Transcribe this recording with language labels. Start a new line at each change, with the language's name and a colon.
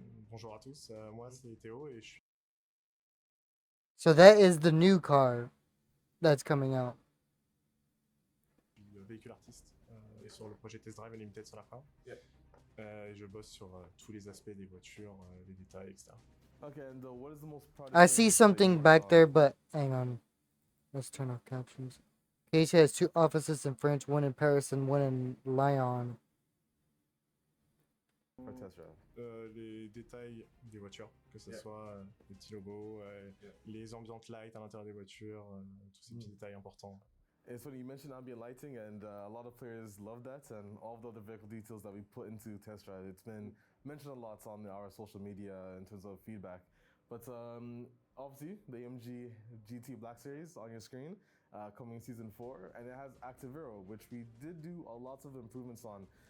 French: Bonjour à tous, moi c'est Théo et je suis
English: So that is the new car that's coming out.
French: véhicule artiste et sur le projet Test Drive Unlimited sur la fin. Et je bosse sur tous les aspects des voitures, les détails, etc.
English: Okay, and what is the most proud I see something back there, but hang on. Let's turn off captions. KT has 2 offices in France, one in Paris and one in Lyon. for test drive?
French: Les détails des voitures, que ce soit les petits logos, les ambient lights à l'intérieur des voitures, tous ces petits détails importants.
English: It's funny, you mentioned ambient lighting, and a lot of players love that, and all of the other vehicle details that we put into test drive, it's been mentioned a lot on our social media in terms of feedback. But obviously, the AMG GT Black Series on your screen, coming season 4, and it has Active Arrow, which we did do a lot of improvements on.